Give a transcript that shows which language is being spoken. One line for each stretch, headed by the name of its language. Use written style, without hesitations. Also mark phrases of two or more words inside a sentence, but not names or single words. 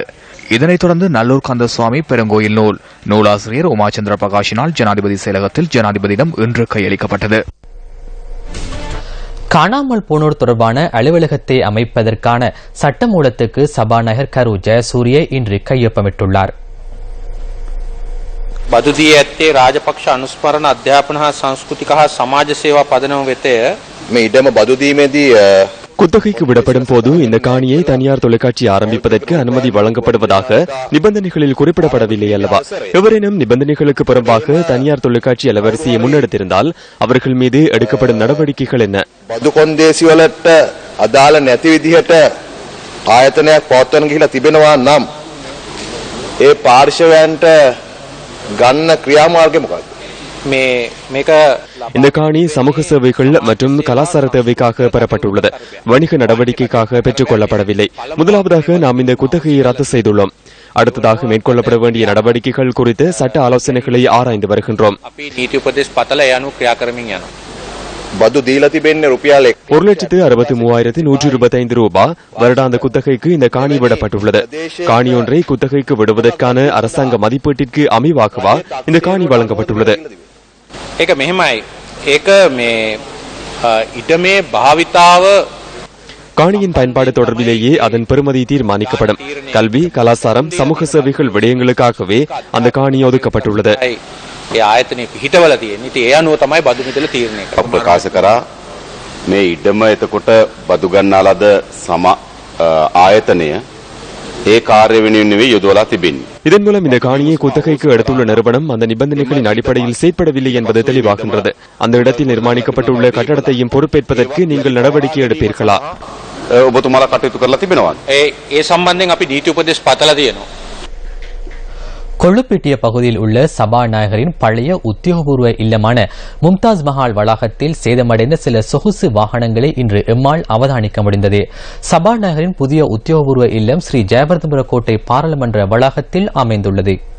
Tamil: இதனைத் தொடர்ந்து நல்லூர் கந்தசுவாமி பெருங்கோயில் நூல் நூலாசிரியர் உமாச்சந்திர பிரகாஷினால் ஜனாதிபதி செயலகத்தில் ஜனாதிபதியிடம் இன்று கையளிக்கப்பட்டது. காணாமல் போனோர் தொடர்பான அலுவலகத்தை அமைப்பதற்கான சட்டமூலத்துக்கு சபாநாயகர் கரு ஜெயசூரிய இன்று கையொப்பமிட்டுள்ளார்.
Sinhala: බදුදී ඇත්තේ රාජපක්ෂ අනුස්මරණ අධ්‍යාපන හා සංස්කෘතික හා සමාජ සේවා පදනම වෙතය. මේ ඉඩම බදුදීමේදී
Tamil: குத்தகைக்கு விடப்படும் போது இந்த காணியை தனியார் தொலைக்காட்சி ஆரம்பிப்பதற்கு அனுமதி வழங்கப்படுவதாக நிபந்தனைகளில் குறிப்பிடப்படவில்லை அல்லவா? எவரேனும் நிபந்தனைகளுக்கு புறம்பாக தனியார் தொலைக்காட்சி அலவரிசையை முன்னெடுத்திருந்தால் அவர்கள் மீது எடுக்கப்படும் நடவடிக்கைகள் என்ன?
Sinhala: බදු කොන්දේසිවලට අදාළ නැති විදිහට ආයතනයක් පවත්වන ගිහිලා තිබෙනවා නම් ඒ පාර්ශවයන්ට ගන්න ක්‍රියාමාර්ගය මොකක්ද?
Tamil: இந்த காணி சமூக சேவைகள் மற்றும் கலாச்சார தேவைக்காக பெறப்பட்டுள்ளது. வணிக நடவடிக்கைக்காக பெற்றுக் கொள்ளப்படவில்லை. முதலாவதாக நாம் இந்த குத்தகையை ரத்து செய்துள்ளோம். அடுத்ததாக மேற்கொள்ளப்பட வேண்டிய நடவடிக்கைகள் குறித்து சட்ட ஆலோசனைகளை ஆராய்ந்து வருகின்றோம்.
Sinhala: බදු දීලා තිබෙන්නේ රුපියල්
Tamil: 1,63,125 ரூபாய் வருடாந்த குத்தகைக்கு இந்த காணி விடப்பட்டுள்ளது. காணி ஒன்றை குத்தகைக்கு விடுவதற்கான அரசாங்க மதிப்பீட்டிற்கு அமைவாகவா இந்த காணி வழங்கப்பட்டுள்ளது?
Sinhala: ඒක මෙහෙමයි. ඒක මේ ඉඩමේ භාවිතාව
Tamil: காணியின் பயன்பாடு தொடர்பிலேயே அதன் பெறுமதி தீர்மானிக்கப்படும். கல்வி, கலாச்சாரம், சமூக சேவைகள் விடயங்களுக்காகவே அந்த காணி ஒதுக்கப்பட்டுள்ளது.
Sinhala: ඒ ආයතනයේ පිහිටවල තියෙන. ඉතින් ඒ අනුව තමයි බදු මිදල තීරණය කරන්නේ. ප්‍රකාශ කරා මේ ඉඩම එතකොට බදු ගන්නා ලද ආයතනය ඒ කාර්ය වෙනුවෙන් නෙවෙයි යොදවලා තිබෙන්නේ.
Tamil: இதன் மூலம் இந்த காணியை குத்தகைக்கு எடுத்துள்ள நிறுவனம் அந்த நிபந்தனைகளின் அடிப்படையில் செயற்படவில்லை என்பது தெளிவாகின்றது. அந்த இடத்தில் நிர்மாணிக்கப்பட்டுள்ள கட்டடத்தையும் பொறுப்பேற்பதற்கு நீங்கள் நடவடிக்கை எடுப்பீர்களா?
Sinhala: ඔබතුමාලා කටයුතු කරලා තිබෙනවා. ඒ සම්බන්ධයෙන් අපි නීති උපදෙස් පතලා තියෙනවා.
Tamil: கொள்ளுப்பிட்டிய பகுதியில் உள்ள சபாநாயகரின் பழைய உத்தியோகபூர்வ இல்லமான மும்தாஸ் மஹால் வளாகத்தில் சேதமடைந்த சில சொகுசு வாகனங்களை இன்று எம்மால் அவதானிக்க முடிந்தது. சபாநாயகரின் புதிய உத்தியோகபூர்வ இல்லம் ஸ்ரீ ஜெயவர்தனபுர கோட்டை பாராளுமன்ற வளாகத்தில் அமைந்துள்ளது.